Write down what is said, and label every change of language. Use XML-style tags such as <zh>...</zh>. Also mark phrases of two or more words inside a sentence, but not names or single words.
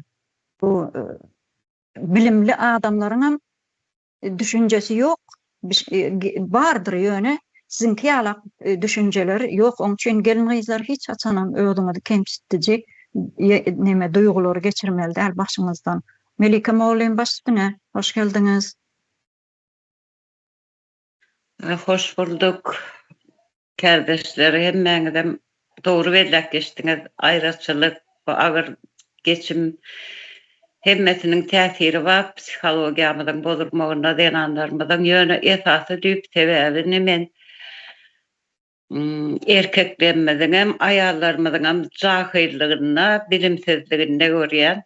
<tk>Bu bilimli adamlaryň düşünjesi ýok, bardyr ýöne. Sizinki ýalak düşünjeler ýok. Oň üçin gelin gyzlar hiç açanan öňüňizi kemsitdi. Neme duýgulary geçirmeli däl başyňyzdan. Melike Moğolyn başystyna, hoş geldiňiz. Hoş bulduk. Kardeşleri hemmeňizem doğru belläp geçdiňiz. Aýraçylyk, bu agyr geçim hemmesiniň täsiri bar psihologiýamyzyň bozulmagyna denanlarymyzyň ýöne esasy düýp sebäbi men erkeklerimiziň hem aýallarymyzyň hem jahilligine, bilimsizligine görýän.</tk>